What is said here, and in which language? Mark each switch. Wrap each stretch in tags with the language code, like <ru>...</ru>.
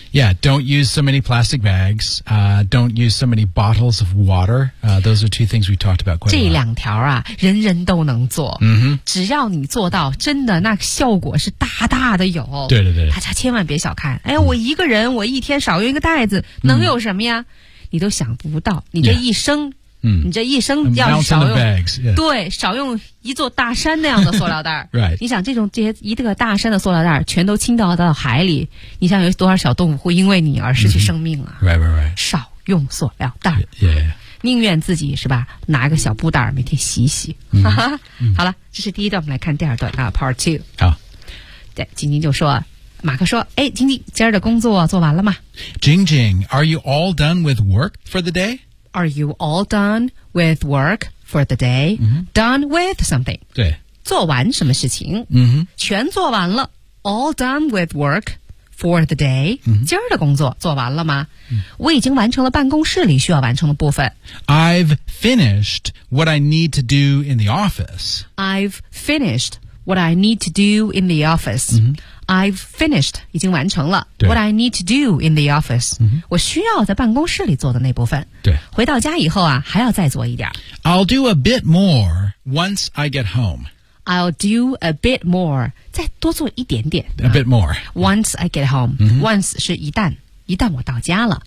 <en>Yeah, don't use so many plastic bags.、don't use so many bottles of water.、those are two things we talked about quite a lot.</en> <zh>这两条啊人人都能做。嗯、mm-hmm. 只要你做到真的那效果是大大的有。对对对。大家千万别小看。哎我一个人、mm-hmm. 我一天少用一个袋子能有什么呀、mm-hmm. 你都想不到。你这一生、</zh> <en>yeah.</en> <zh>你这一生要少用</zh> <en>bags,、yeah.</en> <zh>对少用一座大山那样的塑料袋</zh> <en>right</en> <zh>你想这些一个大山的塑料袋全都倾倒到海里你想有多少小动物会因为你而失去生命啊、</zh> <en>mm-hmm. right, right, right.</en> <zh>少用塑料袋</zh> <en>yeah, yeah, yeah.</en> <zh>宁愿自己是吧拿个小布袋每天洗洗、 mm-hmm. 好了这是第一段我们来看第二段啊</zh> <en>part two</en> <zh>好对晶晶就说马克说哎晶晶今儿的工作做完了吗</zh> <en>晶晶 are you all done with work for the day Are you all done with work for the day?、 Mm-hmm. Done with something?</en> <zh>对。做完什么事情、 mm-hmm. 全做完了。</zh> <en>All done with work for the day?、 Mm-hmm.</en> <zh>今儿的工作做完了吗、 mm-hmm. 我已经完成了办公室里需要完成的部分。</zh> <en>I've finished what I need to do in the office. I've finished what I need to do in the office.、 Mm-hmm. I've finished,</en> <zh>已经完成了</zh> <en>what I need to do in the office,、 mm-hmm.</en> <zh>我需要在办公室里做的那部分。对。回到家以后啊还要再做一点。</zh> <en>I'll do a bit more once I get home. I'll do a bit more,</en> <zh>再多做一点点。</zh> <en>A bit more.、 Once I get home,、 mm-hmm. once</en> <zh>是一旦我到家了。</zh>